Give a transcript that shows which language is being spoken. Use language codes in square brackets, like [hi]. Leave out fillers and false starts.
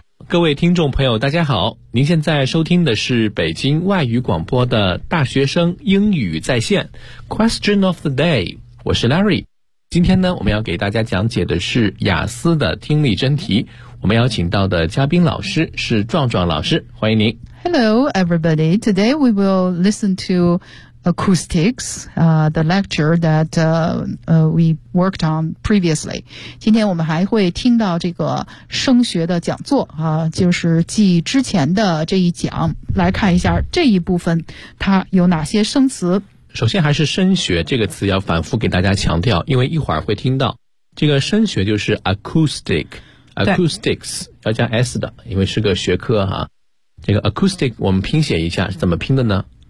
[zh] 各位听众朋友大家好，您现在收听的是北京外语广播的大学生英语在线 Question of the Day， 我是 Larry。今天呢，我们要给大家讲解的是雅思的听力真题，我们邀请到的嘉宾老师是壮壮老师，欢迎您。 [en] Hello everybody, today we will listen to Acoustics, the lecture that we worked on previously. [zh] 今天我们还会听到这个声学的讲座、就是继之前的这一讲，来看一下这一部分它有哪些生词。首先还是声学这个词要反复给大家强调，因为一会儿会听到这个声学就是 acoustic, acoustics, 要加 S 的，因为是个学科哈、这个 acoustic 我们拼写一下是怎么拼的呢？